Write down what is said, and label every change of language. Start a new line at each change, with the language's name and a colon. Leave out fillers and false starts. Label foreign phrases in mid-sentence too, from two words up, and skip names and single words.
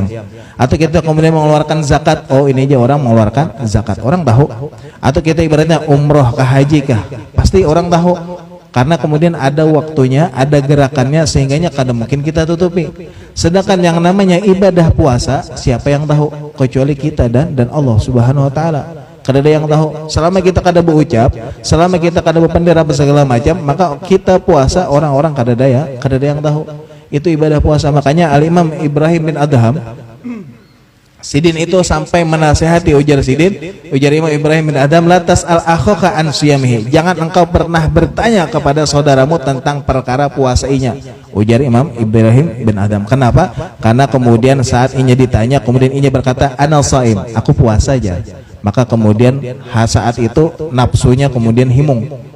Indonesian: Atau kita kemudian mengeluarkan zakat, oh ini aja orang mengeluarkan zakat, orang tahu. Atau kita ibaratnya umroh ke haji kah, pasti orang tahu. Karena kemudian ada waktunya, ada gerakannya, sehingganya kadang mungkin kita tutupi. Sedangkan yang namanya ibadah puasa, siapa yang tahu kecuali kita dan Allah
Arabic: سبحانه وتعالى.
Indonesian: Kada ada yang tahu. Selama kita kada berucap, selama kita kada berpendera segala macam, maka kita puasa, orang-orang kada ada yang tahu. Itu ibadah puasa. Makanya Al Imam Ibrahim bin Adham Sidin itu sampai menasihati, ujar Sidin, ujar Imam Ibrahim bin Adham,
Arabic: لا تسأل أخاك عن صيامه,
Indonesian: jangan engkau pernah bertanya kepada saudaramu tentang perkara puasainya. Ujar Imam Ibrahim bin Adham. Kenapa? Karena kemudian saat inya ditanya, kemudian inya berkata,
Arabic: أنا صائم,
Indonesian: aku puasa aja. Maka kemudian saat itu nafsunya kemudian himung.